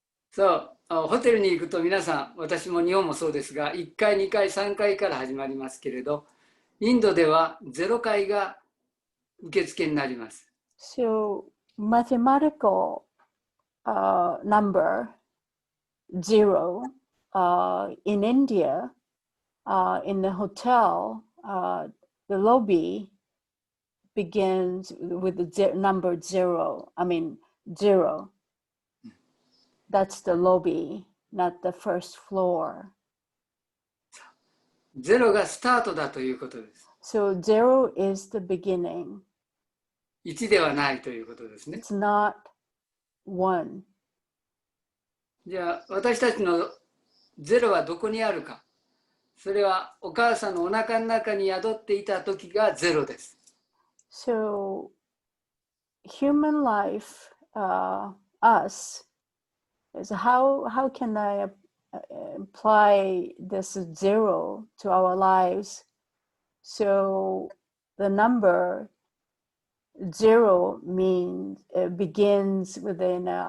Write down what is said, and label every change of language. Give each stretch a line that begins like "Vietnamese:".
Japanese: そう、ホテルに行くと皆さん、私も日本もそうですが、1階、2階、3階から始まりますけれど、インドでは0階が受付になります。
English: So mathematical number 0 in India, in the hotel, the lobby begins with the number 0. I mean 0. That's the lobby, not the first floor.
Japanese: ゼロがスタートだということです。
English: So 0 is the beginning.
Japanese: 1ではないということですね。
English: It's not 1.
Japanese: じゃあ私たちのゼロはどこにあるか。それはお母さんのお腹の中に宿っていた時がゼロです。
English: So human life, us, is how can I apply this 0 to our lives? So the number 0 means begins within